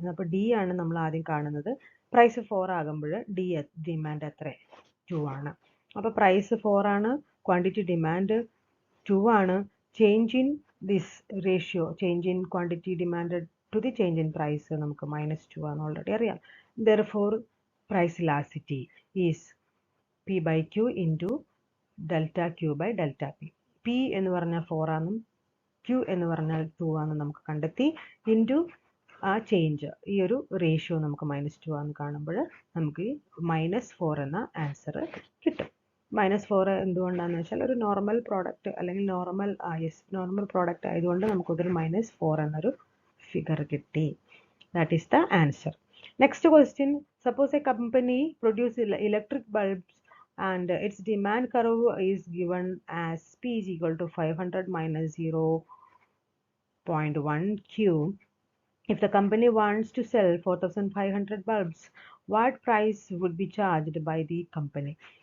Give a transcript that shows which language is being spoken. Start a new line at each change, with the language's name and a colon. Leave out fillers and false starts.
Malayalam: അപ്പോൾ ഡി ആണ് നമ്മൾ ആദ്യം കാണുന്നത്. പ്രൈസ് 4 ആകുമ്പോൾ ഡിമാൻഡ് എത്ര? 2 ആണ്. അപ്പോൾ പ്രൈസ് 4 ആണ്, ക്വാണ്ടിറ്റി ഡിമാൻഡ് 2 ആണ്. Change in this ratio, change in quantity demanded to the change in price നമുക്ക് -2 ആണ് ഓൾറെഡി അറിയാം.
English: Therefore price elasticity is P by Q into delta Q by delta P.
Malayalam: P എന്ന് പറഞ്ഞാൽ 4 ആണെന്നും Q എന്ന് പറഞ്ഞാൽ 2 ആണെന്നും നമുക്ക് കണ്ടെത്തി. ഇൻറ്റു ആ ചേഞ്ച്, ഈ ഒരു റേഷ്യോ നമുക്ക് -2 ആണെന്ന് കാണുമ്പോൾ നമുക്ക് ഈ -4 എന്ന ആൻസർ കിട്ടും. -4 എന്തുകൊണ്ടാണെന്ന് വെച്ചാൽ ഒരു നോർമൽ പ്രോഡക്റ്റ് അല്ലെങ്കിൽ നോർമൽ പ്രോഡക്റ്റ് ആയതുകൊണ്ട് നമുക്കൊരു -4 എന്നൊരു ഫിഗർ കിട്ടി.
English: That is the answer. Next question, suppose a company produces electric bulbs and its demand curve is given as P is equal to 500 minus 0.1 Q. If the company wants to sell 4,500 bulbs, what price would be charged by the company?